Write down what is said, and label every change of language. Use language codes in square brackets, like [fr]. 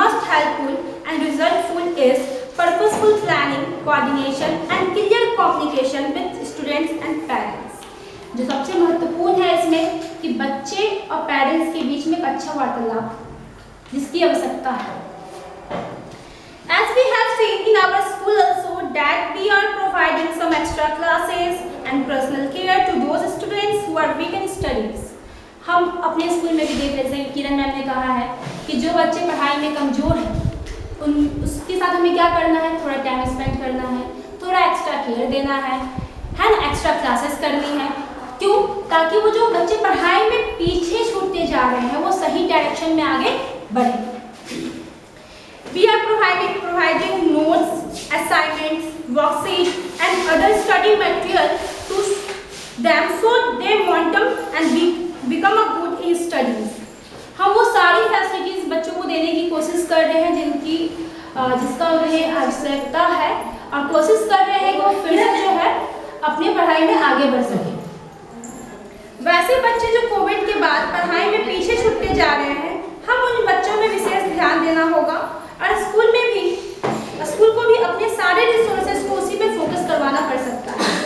[en] helpful and resultful is purposeful planning, coordination and clear communication with students and parents. [hi] जो सबसे महत्वपूर्ण है इसमें कि बच्चे और पेरेंट्स के बीच में एक अच्छा वार्तालाप जिसकी आवश्यकता है. [en] As we have seen in our school also that we are providing some extra classes and personal care to those students who are weak in studies. [hi] हम अपने स्कूल में भी देख रहे हैं, किरण मैम ने कहा है कि जो बच्चे पढ़ाई में कमज़ोर हैं उसके साथ हमें क्या करना है, थोड़ा टाइम स्पेंड करना है, थोड़ा एक्स्ट्रा केयर देना है ना, एक्स्ट्रा क्लासेस करनी है. क्यों? ताकि वो जो बच्चे पढ़ाई में पीछे छूटते जा रहे हैं वो सही डायरेक्शन में आगे बढ़े. [en] We are providing notes, assignments, worksheets and other study material to them so they want them and become a good in studies. [hi] हम वो सारी फैसिलिटीज बच्चों को देने की कोशिश कर रहे हैं जिसका उन्हें आवश्यकता है और कोशिश कर रहे हैं कि वो फिर से जो है अपनी पढ़ाई में आगे बढ़ सके. वैसे बच्चे जो कोविड के बाद पढ़ाई में पीछे छूटते जा रहे हैं, हम उन बच्चों में विशेष ध्यान देना होगा और स्कूल को भी अपने सारे रिसोर्सेज को उसी में फोकस करवाना पड़ सकता है.